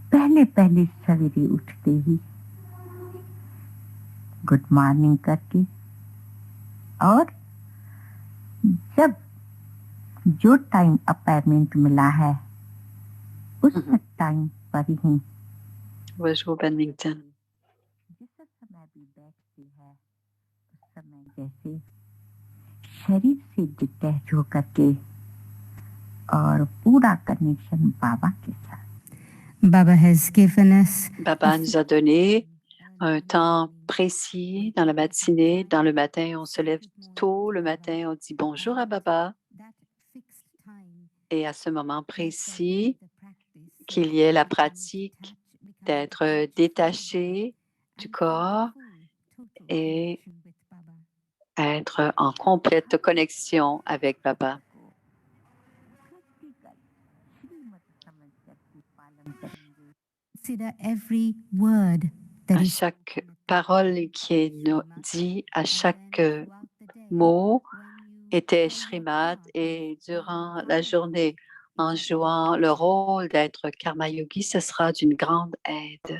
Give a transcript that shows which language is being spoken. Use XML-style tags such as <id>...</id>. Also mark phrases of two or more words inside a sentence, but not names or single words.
<hi>पहले पहले सवेरे उठते ही</hi> <en>good morning</en> <hi>करके और जब जो</hi> <en>time appointment</en> <hi>मिला है उस टाइम पर ही</hi> <fr>va jouer au badminton.</fr> <hi>जिस समय भी बैठती है उस समय जैसे शरीर से डिटैच होकर के और पूरा कनेक्शन बाबा के साथ।</hi> <en>Baba has given us</en> <fr>Baba nous a donné un temps précis dans la matinée. Dans le matin, on se lève tôt le matin, on dit bonjour à Baba. Et à ce moment précis, qu'il y ait la pratique d'être détaché du corps et être en complète connexion avec Baba.</fr> <en>consider every word that</en> <fr>À</fr> <en>is</en> <fr>chaque parole qui est dit, à chaque mot était Shrimad, et durant la journée, en jouant le rôle d'être</fr> <hi>कर्म योगी,</hi> <fr>ce sera d'une grande aide.</fr>